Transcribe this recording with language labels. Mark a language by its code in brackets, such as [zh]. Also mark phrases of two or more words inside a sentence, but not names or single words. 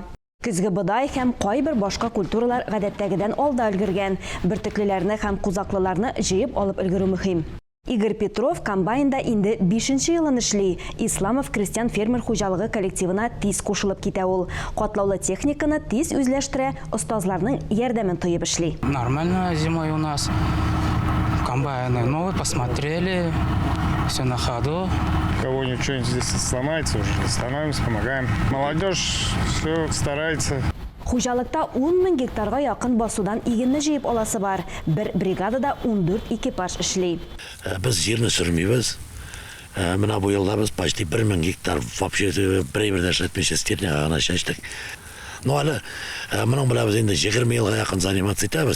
[tt] Көзге бодай һәм кайбер башка культуралар гадәттәгедән алда өлгергән. Бертеклеләрне һәм кузаклыларны җыеп алып өлгерү мөһим. Игорь Петров комбайнда инде 5-нче елын эшли. Исламов крестьян фермер хуҗалыгы коллективына тиз кушылып китә ул. Катлаулы техниканы тиз үзләштерә, остазларның ярдәмен тоеп эшли. [ru] Нормально зимой у нас. Комбайны новые, посмотрели, все на ходу. Кого ничего здесь сломается, уже становимся, помогаем. Молодежь все старается. [tt] Хуҗалыкта 10 000 гектарга якын басудан игенне җыеп аласы бар. Бер бригадада 14 экипаж эшли. Без җирне сөрмибез. Менә бу елда без почти 1000 гектар вообще бер-бердән эшләтмичә стерняга гына чәчтек. Ну әле моның белән без инде 20 елга якын заниматься итәбез.